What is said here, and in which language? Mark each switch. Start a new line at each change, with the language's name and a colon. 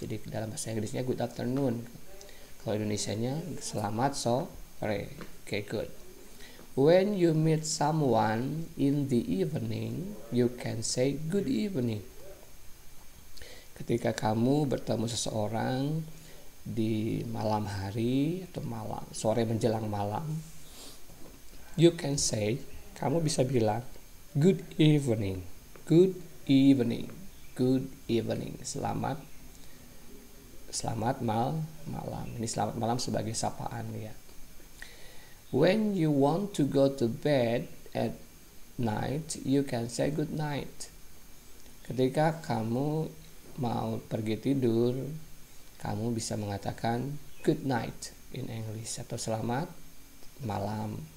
Indonesian: Jadi dalam bahasa Inggrisnya
English: good afternoon.
Indonesian: Kalau Indonesianya selamat sore.
English: Okay, good. When you meet someone in the evening, you can say good evening.
Indonesian: Ketika kamu bertemu seseorang di malam hari atau sore menjelang malam,
English: you can say,
Indonesian: kamu bisa bilang
English: good evening. Good evening. Good evening.
Indonesian: Selamat malam. Ini selamat malam sebagai sapaan ya.
English: When you want to go to bed at night, you can say good night.
Indonesian: Ketika kamu mau pergi tidur, kamu bisa mengatakan
English: good night in English
Indonesian: atau selamat malam.